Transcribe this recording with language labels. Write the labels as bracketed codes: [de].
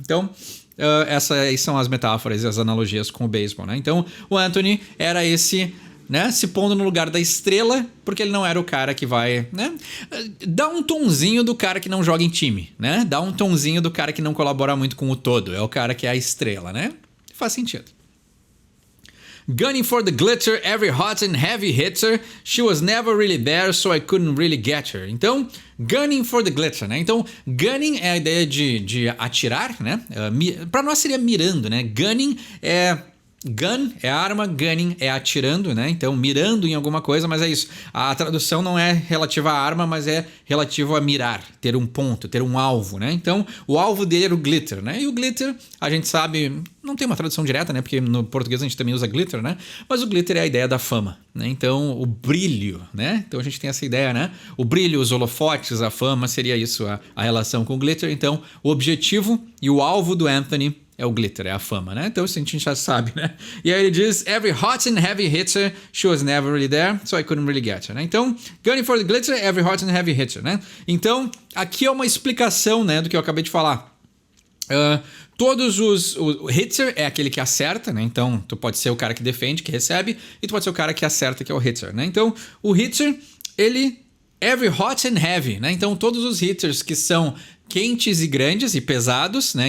[pt] Então, essas aí são as metáforas e as analogias com o beisebol, né? Então, o Anthony era esse, né, se pondo no lugar da estrela, porque ele não era o cara que vai, né, dá um tonzinho do cara que não joga em time, né? Dá um tonzinho do cara que não colabora muito com o todo. É o cara que é a estrela, né? Faz sentido. [en] Gunning for the glitter, every hot and heavy hits her. She was never really there, so I couldn't really get her. [pt] Então, [en] gunning for the glitter, né? [pt] Então, gunning é a ideia de atirar, né? Para nós seria mirando, né? Gunning é... Gun é arma, gunning é atirando, né? Então, mirando em alguma coisa, mas é isso. A tradução não é relativa à arma, mas é relativo a mirar, ter um ponto, ter um alvo, né? Então, o alvo dele era o glitter, né? E o glitter, a gente sabe, não tem uma tradução direta, né? Porque no português a gente também usa glitter, né? Mas o glitter é a ideia da fama, né? Então, o brilho, né? Então, a gente tem essa ideia, né? O brilho, os holofotes, a fama, seria isso, a relação com o glitter. Então, o objetivo e o alvo do Anthony é o glitter, é a fama, né? Então isso a gente já sabe, né? E aí ele diz, [en] every hot and heavy hitter, she was never really there, so I couldn't really get her, né? [pt] Então, [en] gunning for the glitter, every hot and heavy hitter, né? [pt] Então, aqui é uma explicação, né, do que eu acabei de falar. Todos o hitter é aquele que acerta, né? Então, tu pode ser o cara que defende, que recebe, e tu pode ser o cara que acerta, que é o hitter, né? Então, o hitter, ele... [en] Every hot and heavy, [pt] né? Então, todos os hitters que são quentes e grandes e pesados, né?